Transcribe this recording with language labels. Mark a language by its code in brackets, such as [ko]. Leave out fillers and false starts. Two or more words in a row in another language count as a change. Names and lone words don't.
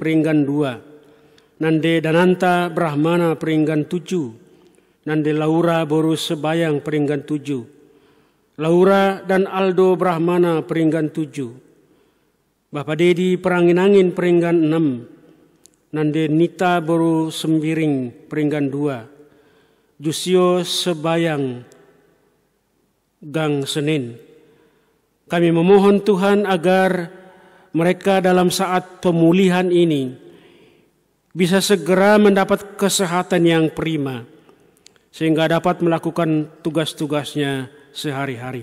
[id] Peringgan 2, Nande Dananta Brahmana Peringgan 7, Nande Laura Boru Sebayang Peringgan 7, Laura dan Aldo Brahmana Peringgan 7, Bapak Dedi Peranginangin Peringgan 6, Nande Nita Boru Sembiring Peringgan 2, Jusio Sebayang Gang Senin. Kami memohon Tuhan agar mereka dalam saat pemulihan ini bisa segera mendapat kesehatan yang prima, sehingga dapat melakukan tugas-tugasnya sehari-hari.